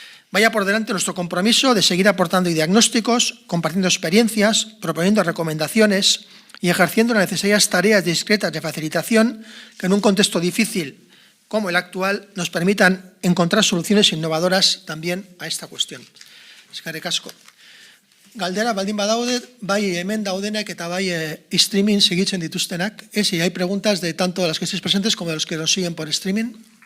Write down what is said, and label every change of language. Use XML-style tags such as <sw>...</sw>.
<es>Vaya por delante nuestro compromiso de seguir aportando diagnósticos, compartiendo experiencias, proponiendo recomendaciones y ejerciendo las necesarias tareas discretas de facilitación que en un contexto difícil como el actual nos permitan encontrar soluciones innovadoras también a esta cuestión.</es> <eu>Eskerrik asko. Galdera baldin badaude, bai hemen daudenak eta bai streaming segitzen dituztenak.</eu> <es>Si hay preguntas de tanto de las que estéis presentes como de los que nos siguen por streaming.</es>